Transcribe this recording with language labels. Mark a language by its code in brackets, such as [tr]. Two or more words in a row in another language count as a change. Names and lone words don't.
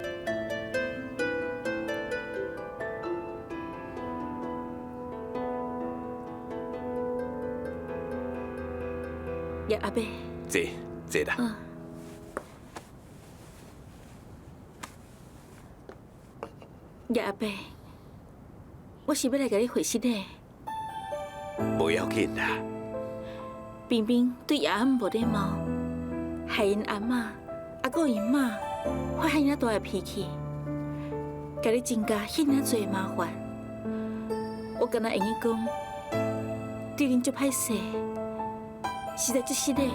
[nan] 叶阿伯。坐啦。叶阿伯，我是要来甲你回信的。不要紧啦。冰冰对叶阿姆无礼貌，害因阿嬷、还佫因妈发遐尔大的脾气，甲你增加遐尔多麻烦。我敢若会用讲，对恁足歹势，实在足失礼。